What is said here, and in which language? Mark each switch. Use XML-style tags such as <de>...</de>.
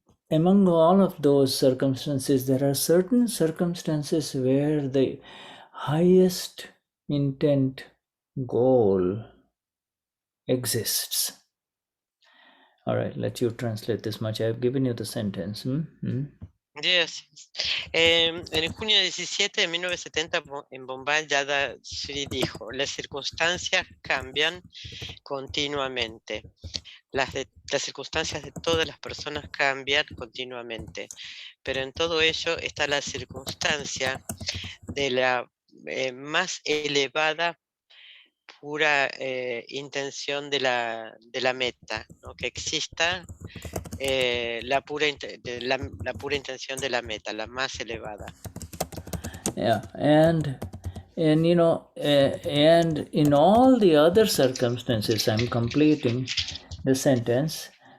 <en>Among all of those circumstances, there are certain circumstances where the highest intent goal exists. All right, let you translate this much. I've given you the sentence. Yes.</en> <es>En junio 17 de 1970 en Bombay, Dadashri dijo: las circunstancias cambian continuamente. Las circunstancias de todas las personas cambian continuamente, pero en todo ello está la circunstancia de la más elevada pura intención de la meta, ¿no? Que exista la pura intención de la meta, la más elevada.</es> <en>Yeah, and you know, and in all the other circumstances, I'm completing the sentence.</en>